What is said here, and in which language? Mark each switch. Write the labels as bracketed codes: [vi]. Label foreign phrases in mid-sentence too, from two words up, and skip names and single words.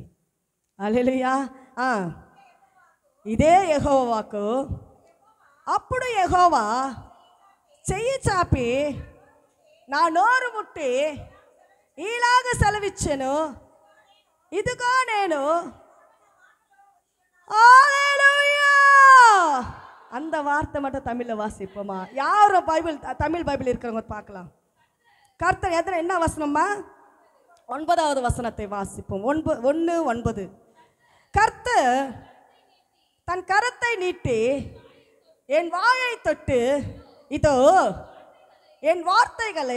[te] హల్లెలూయా. ఇదే యెహోవా వాక్కు. అప్పుడు యెహోవా చెయ్యి చాపి నా నోరు ముట్టి ఈలాగ సెలవిచ్చెను, ఇదిగో నేను. హల్లెలూయా. [ta] அந்த வார்த்தை மட்டும் தமிழில் வாசிப்போமா? யாரும் பைபிள் தமிழ் பைபிள் இருக்கிறவங்க பார்க்கலாம். கர்த்தர் எத்தனை என்ன வசனம்மா? 9வது வசனத்தை வாசிப்போம். 1:9. கர்த்தர் தன் கரத்தை நீட்டி என் வாயை தொட்டு இதோ என் வார்த்தைகளை.